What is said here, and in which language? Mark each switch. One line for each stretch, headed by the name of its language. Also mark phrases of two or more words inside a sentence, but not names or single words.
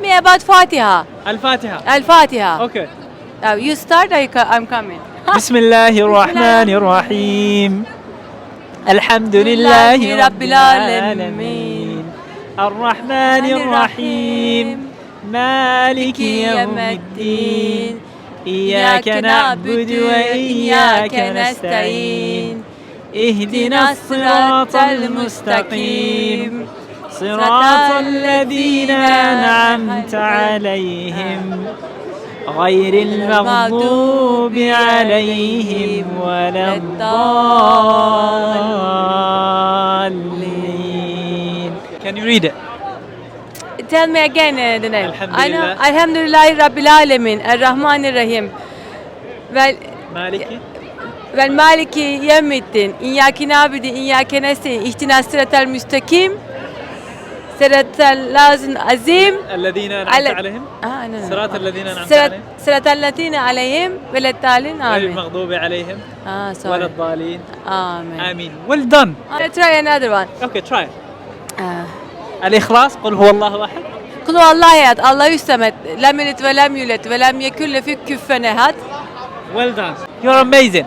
English: about Fatiha.
Arabic: الفاتحة.
English: Al-Fatiha. Okay. You start, I'm coming.
Arabic: بسم الله الرحمن الرحيم. الحمد لله رب العالمين. الرحمن الرحيم. مالك يوم الدين. إياك نعبد وإياك نستعين. اهدنا الصراط المستقيم. صراط الذين أنعمت عليهم غير المغضوب عليهم ولا الضالين.
English: Can you read it? Tell me again the name.
Arabic: الحمد لله. الحمد لله رب العالمين. الرحمن الرحيم. مالكي. مالك يوم الدين إياك نعبد إياك نستعين. اهدنا الصراط المستقيم. صراط الذين عظيم. الذين أنعمت عليهم. صراط الذين أنعمت عليهم. صراط الذين عليهم ولا الضالين. غير آمين. المغضوب عليهم
English: Sorry.
Arabic: ولا الضالين. آمين. آمين.
English: Well done. I'll try another one. Okay, try.
Arabic: الإخلاص. قل هو الله أحد. قل هو الله أحد الله الصمد. لم يلد ولم يولد ولم يكن له كفوا أحد.
English: Well done. You're amazing.